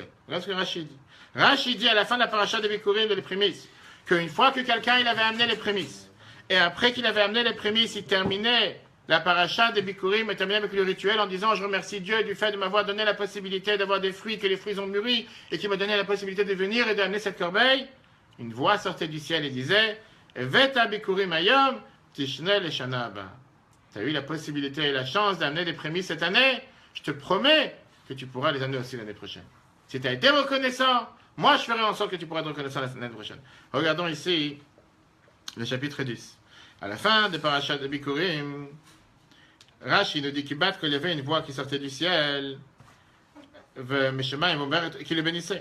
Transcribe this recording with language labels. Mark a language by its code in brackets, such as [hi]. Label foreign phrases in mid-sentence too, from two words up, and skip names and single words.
[fr] Regarde ce que Rashi dit. Rashi dit à la fin de la paracha de Bikurim de les prémices, qu'une fois que quelqu'un il avait amené les prémices, et après qu'il avait amené les prémices, il terminait la paracha de Bikurim, et terminait avec le rituel en disant « Je remercie Dieu du fait de m'avoir donné la possibilité d'avoir des fruits, que les fruits ont mûri, et qui m'a donné la possibilité de venir et d'amener cette corbeille. » Une voix sortait du ciel et disait « [he] הבאת ביכורים היום, תשנה לשנה הבאה. [fr] » Tu as eu la possibilité et la chance d'amener des prémices cette année, je te promets que tu pourras les amener aussi l'année prochaine. Si tu as été reconnaissant, moi je ferai en sorte que tu pourras être reconnaissant l'année prochaine. Regardons ici le chapitre 10. À la fin de Parashat de Bikurim, Rashi nous dit qu'il y avait une voix qui sortait du ciel, qui le bénissait.